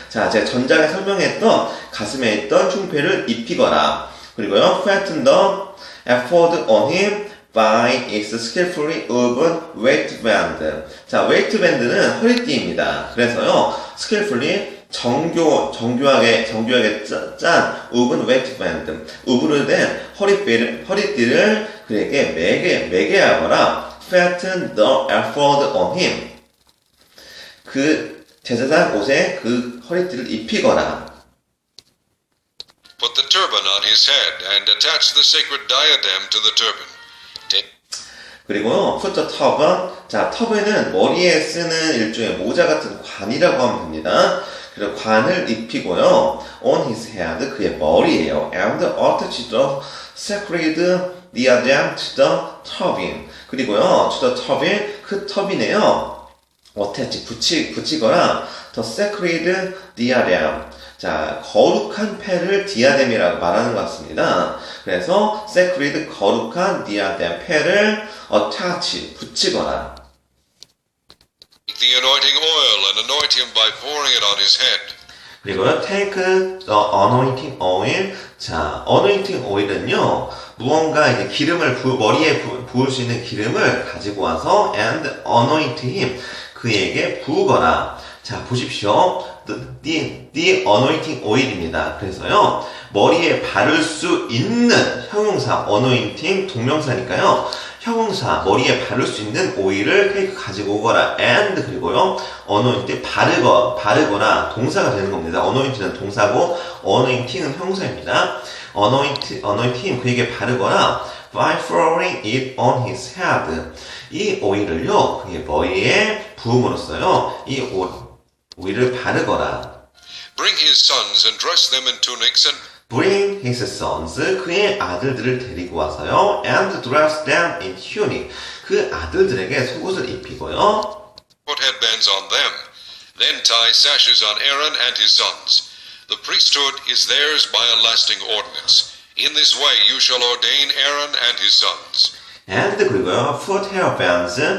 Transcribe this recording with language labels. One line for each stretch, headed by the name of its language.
Korean: 자, 제가 전장에 설명했던 가슴에 있던 흉패를 입히거라. 그리고요,
English: fasten the ephod on him by its skillfully woven waistband.
Korean: 자, waistband는 허리띠입니다. 그래서요, skillfully 정교하게 짠
English: woven waistband,
Korean: 우브로 된 허리띠를 그에게 매게 하거라.
English: fasten the ephod on him.
Korean: 그 제사장 옷에 그 허리띠를 입히거라.
English: Put the turban on his head and attach the sacred diadem to the turban.
Korean: 그리고요,
English: put the turban.
Korean: 자, 터반은 머리에 쓰는 일종의 모자 같은 관이라고 하면 됩니다. 그리고 관을 입히고요,
English: on his head,
Korean: 그의 머리예요.
English: and attach the sacred diadem to the turban.
Korean: 그리고요,
English: to the turban,
Korean: 그 터빈에요, attach, 붙이거나,
English: the sacred diadem.
Korean: 자, 거룩한 패를 디아뎀이라고 말하는 것 같습니다. 그래서 sacred, 거룩한 diadem, 패를 attach, 붙이거나.
English: Take the anointing oil and anoint him by pouring it on his head.
Korean: 그리고요,
English: take the anointing oil.
Korean: 자, anointing oil은요, 무언가 이제 기름을 머리에 부을 수 있는 기름을 가지고 와서
English: and anoint him,
Korean: 그에게 부으거라. 자, 보십시오.
English: the anointing oil입니다.
Korean: 그래서요, 머리에 바를 수 있는 형용사, anointing 동명사니까요, 형용사, 머리에 바를 수 있는 오일을 take 가지고 오거라. and 그리고요, anoint, 바르거나 동사가 되는 겁니다. anoint는 동사고, anointing은 형용사입니다.
English: anoint him,
Korean: 그에게 바르거나,
English: by throwing it on his head.
Korean: 이 오일을요, 그의 머리에 부음으로써요, 이 오일을 바르거라.
English: Bring his sons and dress them in tunics and Bring his sons,
Korean: 그의 아들들을 데리고 와서요,
English: and dress them in tunic.
Korean: 그 아들들에게 속옷을 입히고요.
English: put headbands on them. Then tie sashes on Aaron and his sons. The priesthood is theirs by a lasting ordinance. In this way you shall ordain Aaron and his sons. and
Korean: 그리고요,
English: put hairbands.